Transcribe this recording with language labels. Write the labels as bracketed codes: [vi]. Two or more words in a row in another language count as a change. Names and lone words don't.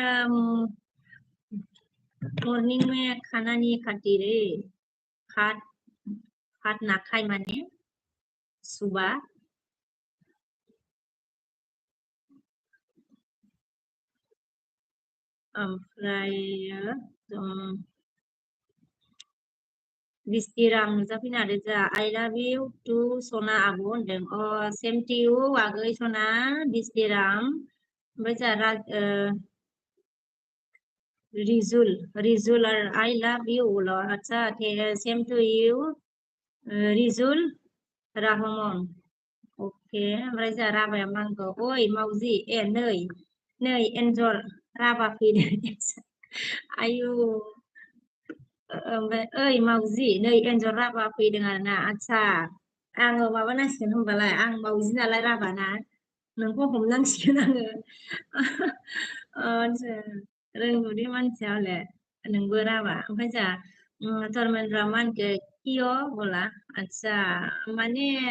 [hi] मॉर्निंग में खाना नहीं खाती रे भात ना खाई माने सुबह [brx] ओमफ्राय बिस्तिराम नुजाफैनो हादों जा [en] I love you to [brx] सना आब' होनदों अ [en] same to you [brx] आगै सना बिस्तिराम ओमफ्राय जा रिजुल आरो [en] I love you [brx] अच्छा [en] same to you [brx] रिजुल राहमन ओके ओमफ्राय जा राबाया मा होनखो ओइ मावजि नै एन्जर राबा फैदों आयु ओमफ्राय ओइ मावजि नै एन्जर राबा फैदों आरोना आच्छा आङो माबानांसिगोन होनबालाय आं मावजि नालाय राबाना नोंखौ हमनांसिगोन आङो रोंगौथि मानसियावले नोंबो राबा ओमफ्राय जा धर्मेन्द्र मानखो [hi] किय बोला [brx] आच्छा माने